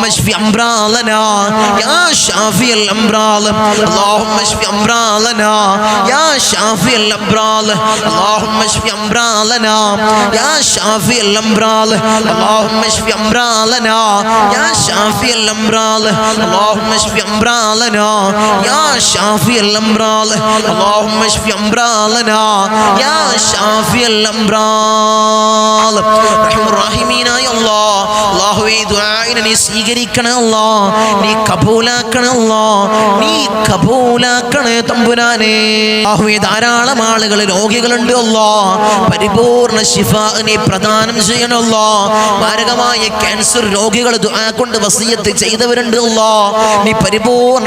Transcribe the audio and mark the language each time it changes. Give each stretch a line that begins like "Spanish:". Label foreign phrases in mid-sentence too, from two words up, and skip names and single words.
Arabic: اشف امراضنا يا شافي الامراض اللهم اشف امراضنا يا شافي الامراض اللهم اشف امراضنا يا شافي الامراض اللهم اشف امراضنا يا شافي الامراض اللهم اشف امراضنا يا شافي الامراض اللهم اشف امراضنا يا شافي
Malayalam: الامراض റഹ്മാൻ റഹീമീനായ അല്ലാഹുവേ ദുആഇനെ നീ സ്വീകരിക്കണേ നീ കബൂലാക്കണേ നീ കബൂലാക്കണേ തമ്പുരാനേ അല്ലാഹുവേ ധാരാളം ആളുകൾ രോഗികളുണ്ട് പരിപൂർണ്ണ ശിഫ നീ പ്രദാനം ചെയ്യണേ മാരകമായ ക്യാൻസർ രോഗികൾ ദുആ കൊണ്ട് വസിയത്ത് ചെയ്തവരുണ്ട് നീ പരിപൂർണ്ണ